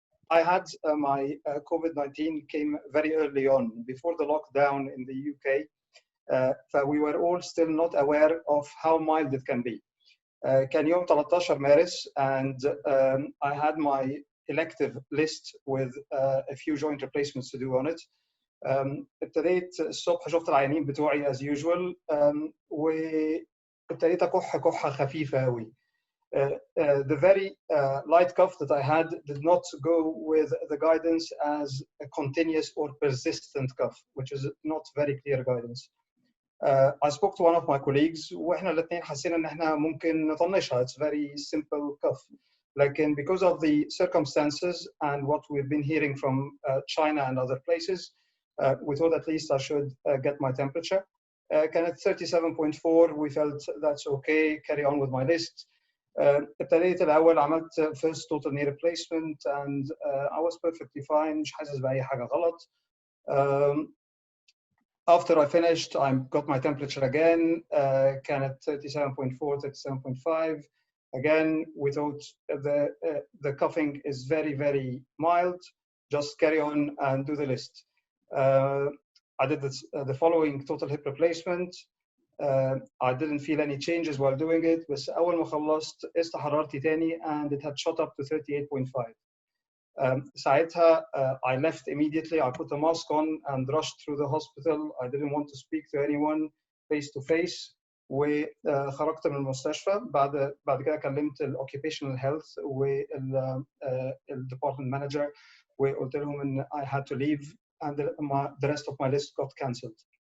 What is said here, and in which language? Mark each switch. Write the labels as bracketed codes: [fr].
[en] I had my COVID-19 came very early on, before the lockdown in the UK. We were all still not aware of how mild it can be. [ar] كان يوم 13 مارس, [en] and I had my elective list with a few joint replacements to do on it. [ar] ابتديت الصبح شفت العيانين بتوعي [en] as usual, [ar] وابتديت أكح كحة خفيفة أوي. [en] The very light cough that I had did not go with the guidance as a continuous or persistent cough, which is not very clear guidance. I spoke to one of my colleagues, [ar] وإحنا الاثنين حسينا إن إحنا ممكن نطنشها. [en] It's very simple cough. Like, because of the circumstances and what we've been hearing from China and other places, we thought at least I should get my temperature. [ar] كانت [en] 37.4. We felt that's okay. Carry on with my list. [ar] ابتديت الأول عملت [en] first total knee replacement, and I was perfectly fine. [ar] مش حاسس بأي حاجة غلط. [en] After I finished, I got my temperature again. [ar] كانت 37.4, 37.5. [en] Again, we thought the coughing is very, very mild. Just carry on and do the list. I did the following total hip replacement. I didn't feel any changes while doing it. [ar] بس أول ما خلصت قست حرارتي تاني, [en] and it had shot up to 38.5. [ar] ساعتها [en] I left immediately. I put a mask on and rushed through the hospital. I didn't want to speak to anyone face to face. [ar] وخرجت من المستشفى. بعد كده كلمت ال occupational health وال department manager, وقلت لهم إن [en] I had to leave, and the rest of my list got cancelled.